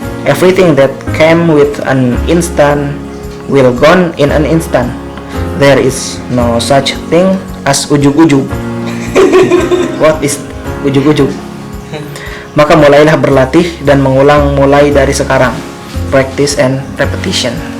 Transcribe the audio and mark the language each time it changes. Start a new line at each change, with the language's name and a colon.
English: Everything that came with an instant will gone in an instant. There is no such thing as ujug-ujug. What is ujug-ujug?
Indonesian: Maka mulailah berlatih dan mengulang mulai dari sekarang.
English: Practice and repetition.